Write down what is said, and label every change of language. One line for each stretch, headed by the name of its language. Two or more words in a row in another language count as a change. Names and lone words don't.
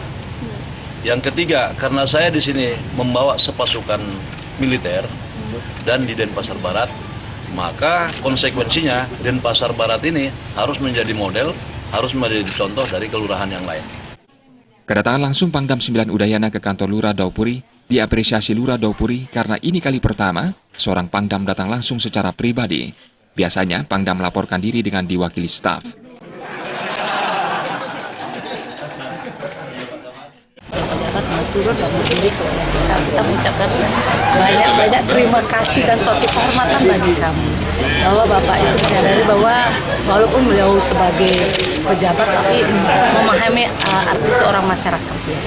Indonesian: Yang ketiga, karena saya di sini membawa sepasukan militer dan di Denpasar Barat, maka konsekuensinya Denpasar Barat ini harus menjadi model, harus menjadi contoh dari kelurahan yang lain. Kedatangan langsung Pangdam 9 Udayana ke kantor Lurah Dauh Puri diapresiasi Lurah Dauh Puri karena ini kali pertama seorang Pangdam datang langsung secara pribadi. Biasanya Pangdam melaporkan diri dengan diwakili staf. Pejabat mau turun dan berdiri kepada kita mengucapkan banyak terima kasih dan suatu kehormatan bagi kami bahwa Bapak itu menyadari bahwa walaupun beliau sebagai pejabat tapi memahami arti seorang masyarakat biasa.